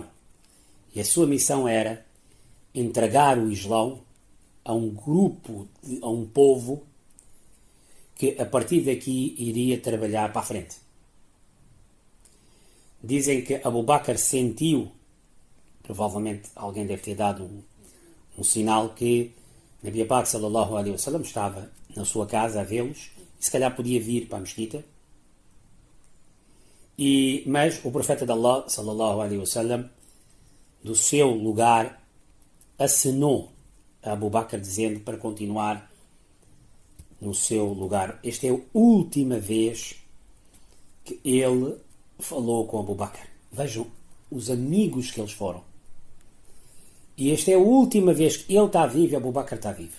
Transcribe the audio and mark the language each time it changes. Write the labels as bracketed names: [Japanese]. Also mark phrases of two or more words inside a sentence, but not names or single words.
[Portuguese] E a sua missão era entregar o Islão a um grupo, a um povo que a partir daqui iria trabalhar para a frente. Dizem que Abu Bakr sentiu, provavelmente alguém deve ter dado um sinal, que [Urdu] نبی پاک [Arabic] صلى الله عليه وسلم [Portuguese] estava na sua casa a vê-los e se calhar podia vir para a mesquita. Mas o profeta de Allah [Arabic] صلى الله عليه وسلم [Portuguese] do seu lugar acenou a Abu Bakr dizendo para continuar no seu lugar. Esta é a última vez que ele falou com Abu Bakr. Vejam os amigos que eles foram. E esta é a última vez que ele está vivo e Abu Bakr está vivo.